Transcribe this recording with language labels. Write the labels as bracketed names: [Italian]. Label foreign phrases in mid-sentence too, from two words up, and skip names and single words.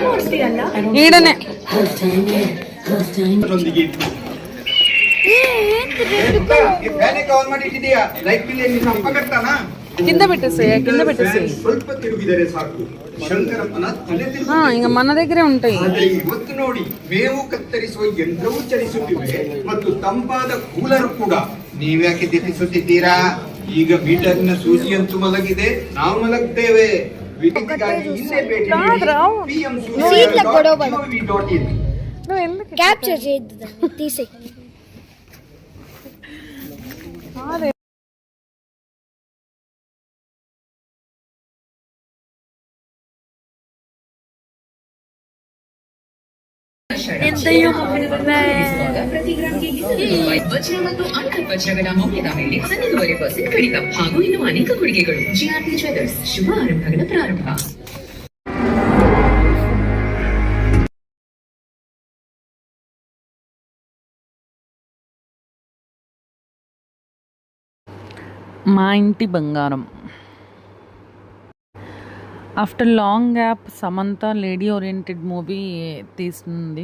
[Telugu] ఈడనే ఏంటి కింద పెట్టేసే [Kannada] ಸ್ವಲ್ಪ ತಿರುಗಿದರೆ ಸಾಕು ಶಂಕರಪ್ಪನ ತಲೆ [Telugu] ఇంకా మన దగ్గరే ఉంటాయి. [Kannada] ಆದರೆ ಇವತ್ತು ನೋಡಿ ಮೇವು ಕತ್ತರಿಸುವ ಯಂತ್ರವೂ ಚಲಿಸುತ್ತಿವೆ ಮತ್ತು ತಂಪಾದ ಕೂಲರ್ ಕೂಡ. ನೀವ್ಯಾಕೆ ದಿಟ್ಟಿಸುತ್ತಿದ್ದೀರಾ? ಈಗ ಮೀಟರ್ನ ಸೂಜಿಯಂತೂ ಮಲಗಿದೆ, ನಾವು ಮಲಗ್ತೇವೆ. ವಿದ್ಯುತ್ಗಾಗಿ ಇಲ್ಲೇ ಭೇಟಿ ನೀಡಿ pm.gov.in. [Telugu] క్యాప్చర్ చేయొద్దు దాన్ని, తీసేయ్. [Kannada] ಪ್ರತಿ ಗ್ರಾಮ್ಗೆ 200 ರೂಪಾಯಿ ವಜ್ರ ಮತ್ತು ಅನ್ಕಟ್ ವಜ್ರಗಳ ಮೌಲ್ಯದ ಮೇಲೆ 12% ಕಡಿತ ಹಾಗೂ ಇನ್ನು ಅನೇಕ ಕೊಡುಗೆಗಳು. ಜಿಆರ್ಪಿ ಜ್ಯುವೆಲ್ಲರ್ಸ್, ಶುಭ ಆರಂಭಗಳ ಪ್ರಾರಂಭ. [Telugu] మా ఇంటి బంగారం. [English] after long gap [Telugu] సమంత [English] lady oriented movie [Telugu] తీస్తుంది.